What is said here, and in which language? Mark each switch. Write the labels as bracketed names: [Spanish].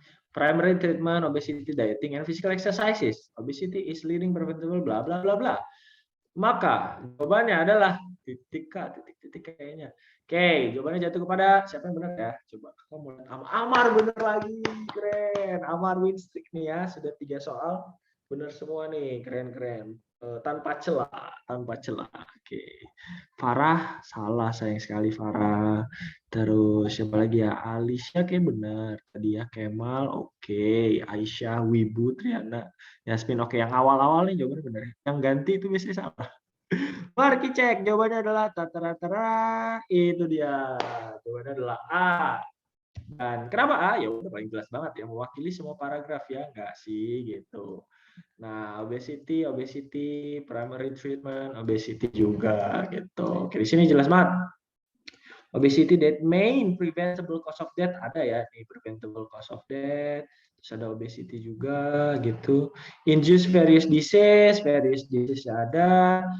[English] Primary treatment, obesity, dieting, and physical exercises. Obesity is leading preventable, bla bla bla bla. [Indonesian] Maka jawabannya adalah titik kayaknya. Oke, jawabannya jatuh kepada siapa yang benar ya? Coba kamu lihat Amar benar lagi, keren. Amar win streak nih ya, sudah 3 soal benar semua nih, keren. Tanpa celah. Oke. Farah salah, sayang sekali Farah. Terus siapa lagi ya? Alicia kayak benar. Tadi ya Kemal, oke. Aisyah, Wibu, Triana, Yasmin, oke. Yang awal-awal nih jawabannya benar. Yang ganti itu biasanya salah. Mari cek, jawabannya adalah tatara, itu dia. Jawabannya adalah A. Dan kenapa A? Ya udah paling jelas banget ya, mewakili semua paragraf ya, enggak sih gitu. Nah, obesity, primary treatment, obesity juga gitu. Oke, di sini jelas banget. [English] Obesity that main preventable cause of death [Indonesian] ada ya, nih [English] preventable cause of death. [Indonesian] Terus ada obesity juga gitu. [English] Induce various disease [Indonesian] ada.